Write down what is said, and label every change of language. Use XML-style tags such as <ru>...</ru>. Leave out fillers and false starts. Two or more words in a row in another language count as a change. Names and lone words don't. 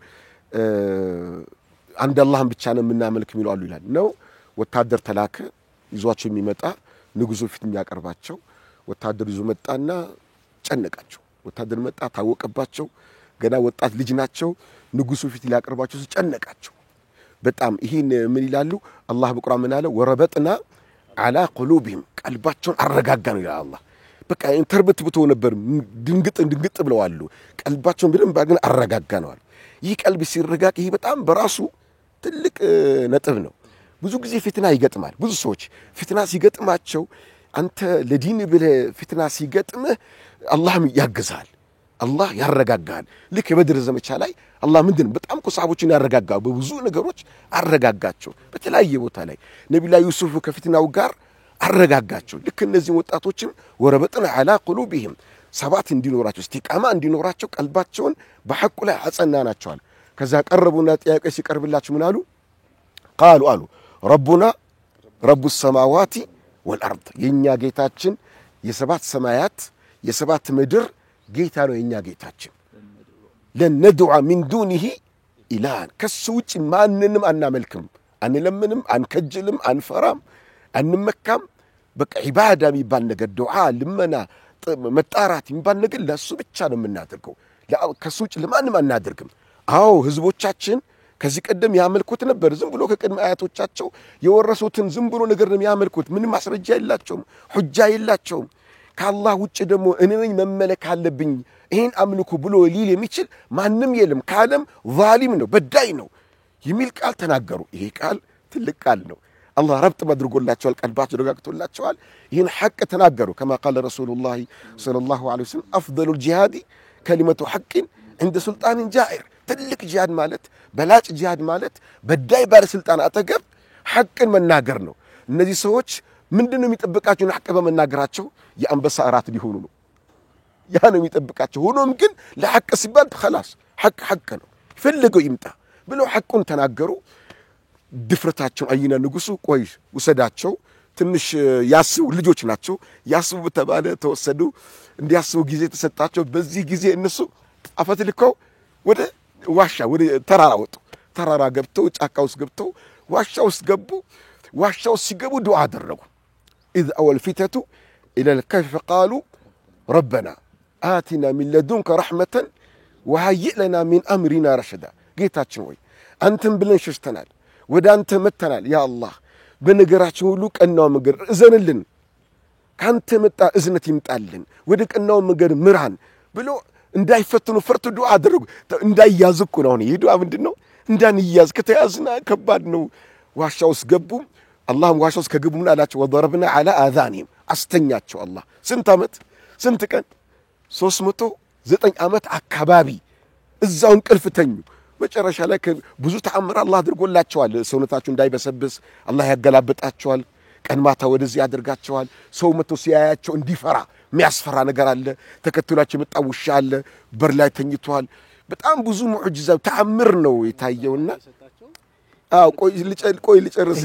<am>አንድ አላህን ብቻ ነው የምናመልክ የሚሉ አሉ ይላል ነው። ወታደር ተላከ ይዟቸው የሚመጣ ንጉሱ ፊት የሚያቀርባቸው ወታደር ይዞ መጣና ጨነቃቸው። ወታደር መጣ ታወቀባቸው። ገና ወጣት ልጅ ናቸው። ንጉሱ ፊት ሊያቀርባቸው ጨነቃቸው በጣም። ይሄን ምን ይላሉ? አላህ በቁርአን ምን አለ?</am> <ar>وربطنا على قلوبهم</ar> <am>ቀልባቸውን አረጋጋ ነው ይላል አላህ። በቃ ተርብትብቶ ነበር ድንግጥ ብለዋል። ቀልባቸውን በደንብ አድርገን አረጋጋ ነው። ይህ ቀልብ ሲረጋጋ ይሄ በጣም በራሱ ትልቅ ነጥብ ነው። ብዙ ጊዜ ፍትና ይገጥማል። ብዙ ሰዎች ፍትና ሲገጥማቸው አንተ ለዲን ብለህ ፍትና ሲገጥምህ አላህም ያግዛል፣ አላህ ያረጋጋል። ልክ የበድር ዘመቻ ላይ አላህ ምንድን በጣም ኮሳቦችን ያረጋጋው በብዙ ነገሮች አረጋጋቸው። በተለያየ ቦታ ላይ ነብዩ ዩሱፍ ከፍትናው ጋር አረጋጋቸው። ልክ እነዚህ ወጣቶችም</am> <ar>وربطنا على قلوبهم</ar> <am>ሰባት እንዲኖራቸው እስቲቃማ እንዲኖራቸው ቀልባቸውን በሐቁ ላይ አጸናናቸዋል። ከዛ ቀረቡና ጥያቄ ሲቀርብላቸው ምን አሉ? قالوا አሉ</am> <ar>ربنا رب السماوات والارض</ar> <am>የኛ ጌታችን የሰባት ሰማያት የሰባት ምድር ጌታ ነው የኛ ጌታችን።</am> <ar>لن ندعو من دونه إله</ar> <am>ከሱጭ ማንንም አናመልክም፣ አንለምንም፣ አንከጅልም፣ አንፈራም፣ አንመካም። በቃ ዒባዳ የሚባል ነገር ዱዓ ልመና መጣራት የሚባል ነገር ለሱ ብቻ ነው የምናደርገው። ከሱጭ ለማንም አናደርግም። አዎ ህዝቦቻችን ከዚህ ቀደም ያመልኩት ነበር። ዝም ብሎ ከቀድመ አያቶቻቸው የወረሱትን ዝም ብሎ ነገር ነው ያመልኩት። ምንም ማስረጃ የላቸውም፣ ሁጃ የላቸውም። ከአላህ ውጭ ደግሞ እኔ ነኝ መመለክ አለብኝ ይሄን አምልኩ ብሎ ሊል የሚችል ማንም የለም። ካለም ዛሊም ነው በዳይ ነው የሚል ቃል ተናገሩ። ይሄ ቃል ትልቅ ቃል ነው። አላህ ረብጥ ማድረጎላቸዋል፣ ቀልባቸው ደጋግቶላቸዋል። ይሄን ሐቅ ተናገሩ።</am> <ar>كما قال رسول الله صلى الله عليه وسلم افضل الجهاد كلمه حق عند سلطان جائر።</ar> <am>ትልቅ ጂሃድ ማለት በላጭ ጂሃድ ማለት በዳይ ባለስልጣን አጠገብ ሐቅን መናገር ነው። እነዚህ ሰዎች ምንድነው የሚጠብቃቸው? ሐቅ በመናገራቸው የአንበሳ እራት ሊሆኑ ነው። ያ ነው የሚጠብቃቸው። ሆኖም ግን ለሐቅ ሲባል خلاص ሐቅ ነው ፈልገው ይምጣ ብለው ሐቁን ተናገሩ። ድፍረታቸው አይና ንጉሱ ቆይ ወሰዳቸው። ትንሽ ያስቡ ልጆች ናቸው። ያስቡ ተባለ ተወሰዱ። እንዲያስቡ ጊዜ ተሰጣቸው። በዚህ ጊዜ እነሱ አፈትልከው ወደ ዋሻ ወደ ተራራ ወጡ። ተራራ ገብተው ጫካ ውስጥ ገብተው ዋሻ ውስጥ ገቡ። ዋሻ ውስጥ ሲገቡ ዱዓ አደረጉ።</am> <ar>إذ أول فتة إلى الكهف قالوا ربنا آتنا من لدنك رحمة وهيئ لنا من أمرنا رشدا.</ar> <am>ጌታችን ሆይ አንተን ብለን ሸሽተናል፣ ወደ አንተ መተናል። ያ አላህ በነገራችን ሁሉ ቀናው መንገድ እዘንልን፣ ካንተ መጣ እዝነት ይምጣልን፣ ወደ ቀናው መንገድ ምራን ብሎ እንዳይፈተኑ ፈርቶ ዱዓ አደረጉ። እንዳይያዙ እኮ ነው። ይሄ ዱዓ ምንድነው? እንዳንያዝ ከተያዝና ከባድ ነው። ዋሻ ውስጥ ገቡ። አላህም ዋሻ ውስጥ ከገቡ ምን አላቸው?</am> <ar>وضربنا على آذانهم</ar> <am>አስተኛቸው። አላህ ስንት ዓመት ስንት ቀን 309 ዓመት አካባቢ እዛው እንቅልፍ ተኙ። መጨረሻ ላይ ብዙ ተአምር አላህ አድርጎላቸዋል። ሰውነታቸው እንዳይበሰብስ አላህ ያገላብጣቸዋል። ቀን ማታ ወደዚህ ያደርጋቸዋል። ሰው መጥቶ ሲያያቸው እንዲፈራ የሚያስፈራ ነገር አለ። ተከትሏቸው የመጣ ውሻ አለ፣ በር ላይ ተኝቷል። በጣም ብዙ ሙዕጂዛ ተአምር ነው የታየውና ቆይ ልጨርስልህ።</am>